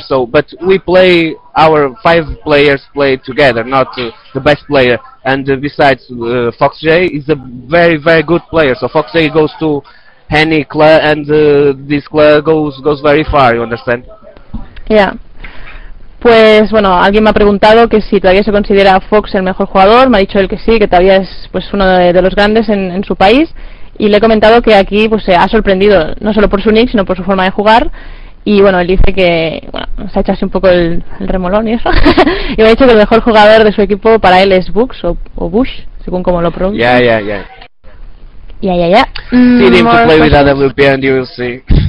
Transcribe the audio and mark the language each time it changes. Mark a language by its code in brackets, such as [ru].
[en] So, but we play, our five players play together, not the best player. And besides, Fox J is a very, very good player. So Fox J goes to any club, and this club goes very far, you understand? Yeah. [es] Pues bueno, alguien me ha preguntado que si todavía se considera Fox el mejor jugador. Me ha dicho él que sí, que todavía es pues uno de los grandes en su país. y le he comentado que aquí pues se ha sorprendido, no solo por su nick, sino por su forma de jugar. Y bueno, él dice que bueno, se ha hecho así un poco el remolón y eso. Y me ha dicho que el mejor jugador de su equipo para él es Bux o Bush, según como lo pronuncie. Ya. [en] Need him to play with AWP and you will see.